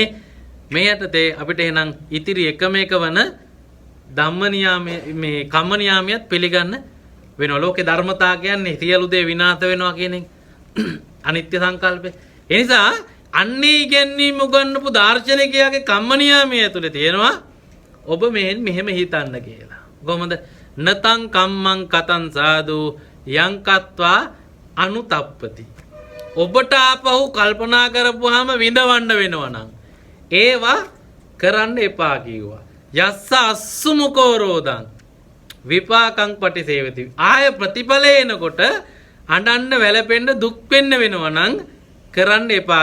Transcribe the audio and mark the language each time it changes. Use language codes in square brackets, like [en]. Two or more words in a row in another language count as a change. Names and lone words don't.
[si] මේ යටතේ අපිට එහෙනම් ඉතිරි එකම එක වන ධම්ම නියාමය මේ කම්ම නියාමයත් පිළිගන්න වෙනවා. ලෝකේ ධර්මතා කියන්නේ සියලු දේ විනාශ වෙනවා කියන එක. අනිත්‍ය සංකල්පය. ඒ නිසා අන්නේ ඉගැන්වීම උගන්වපු දාර්ශනිකයාගේ කම්ම නියාමය ඇතුලේ තියෙනවා ඔබ මෙහෙම හිතන්න කියලා. කොහොමද? [pi] නතං කම්මං කතං සාදු යං කତ୍වා අනුතප්පති. [si] ඔබට ආපහු කල්පනා කරපුවාම විඳවන්න වෙනවා නම් ඒවා කරන්න එපා කිව්වා. [pi] යස්ස අස්සුමුකෝ රෝදං විපාකං පටිසේවති. [si] ආය ප්‍රතිඵලය එනකොට අඬන්න වැළපෙන්න දුක් වෙන්න වෙනවා නම් කරන්න එපා.